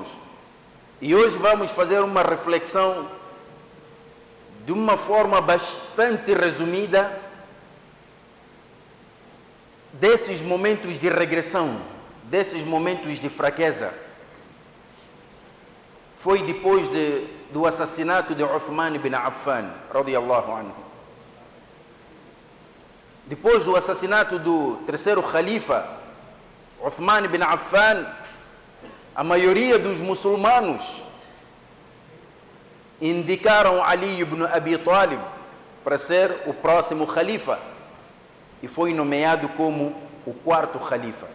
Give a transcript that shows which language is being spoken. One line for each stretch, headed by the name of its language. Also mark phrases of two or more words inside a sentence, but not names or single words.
Portuguese: E hoje vamos fazer uma reflexão de uma forma bastante resumida desses momentos de regressão, desses momentos de fraqueza. Foi depois do assassinato de Uthman ibn Affan,
Arabic: radiyallahu anhu.
Portuguese: Depois do assassinato do terceiro Khalifa, Uthman ibn Affan, a maioria dos muçulmanos indicaram Ali ibn Abi Talib para ser o próximo Khalifa e foi nomeado como o quarto Khalifa.